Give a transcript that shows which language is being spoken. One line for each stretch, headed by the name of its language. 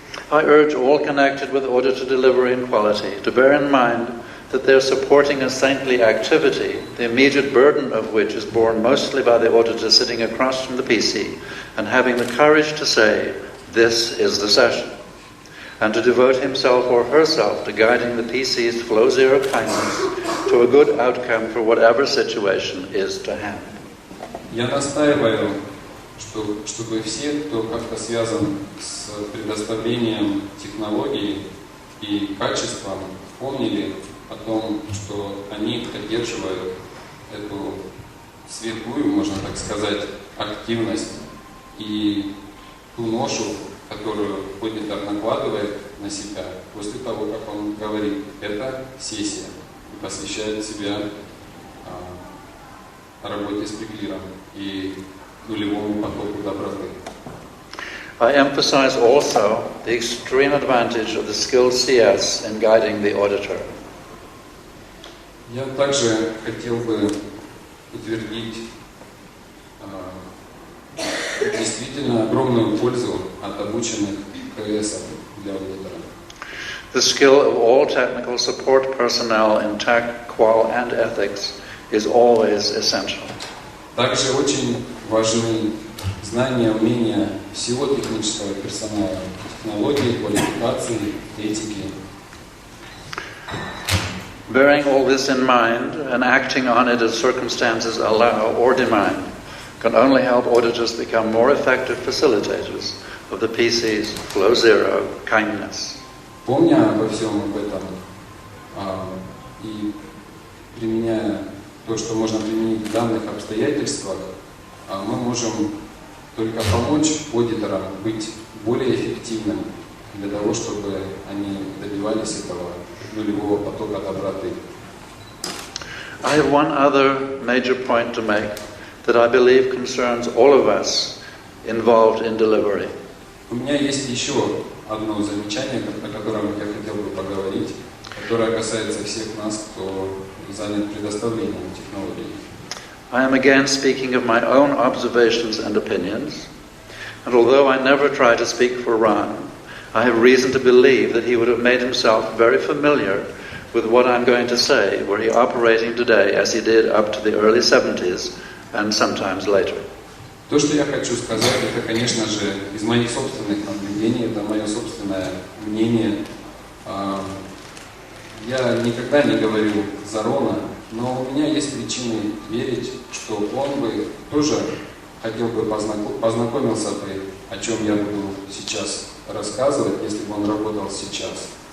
English: I urge all connected with auditor delivery and quality to bear in mind that they're supporting a saintly activity, the immediate burden of which is borne mostly by the auditor sitting across from the PC and having the courage to say, "This is the session," and to devote himself or herself to guiding the PC's flow zero kindness to a good outcome for whatever situation is to hand.
Russian: Я настаиваю, чтобы все, кто как-то связан с предоставлением технологий и качеством, помнили о том, что они поддерживают эту светлую, можно так сказать, активность и ту ношу, которую аудитор накладывает на себя после того, как он говорит, это сессия, и посвящает себя работе с преклиром и нулевому потоку доброты.
English: I emphasize also the extreme advantage of the skilled CS in guiding the auditor.
Russian: Я также хотел бы утвердить действительно огромную пользу от обученных КСов для аудитора.
English: The skill of all technical support personnel in tech, qual, and ethics is always essential.
Russian: Также очень важны знания, умения всего технического персонала, технологии, квалификации, этики.
English: Bearing all this in mind and acting on it as circumstances allow or demand can only help auditors become more effective facilitators of the PC's flow zero kindness.
Russian: Помня обо всем об этом и применяя то, что можно применить в данных обстоятельствах, мы можем только помочь аудиторам быть более эффективными для того, чтобы они добивались этого нулевого потока доброты.
English: I have one other major point to make that I believe concerns all of us involved in delivery.
Russian: У меня есть еще одно замечание, о котором я хотел бы поговорить, которое касается всех нас, кто занят предоставлением технологий.
English: I am again speaking of my own observations and opinions, and although I never try to speak for Ron, I have reason to believe that he would have made himself very familiar with what I'm going to say, were he operating today as he did up to the early 70s and sometimes later.
Russian: То, что я хочу сказать, это, конечно же, из моих собственных наблюдений, это мое собственное мнение. Я никогда не говорю за Рона, но у меня есть причины верить, что он бы тоже хотел бы познакомился бы, о чем я буду сейчас рассказывать, если бы он работал сейчас.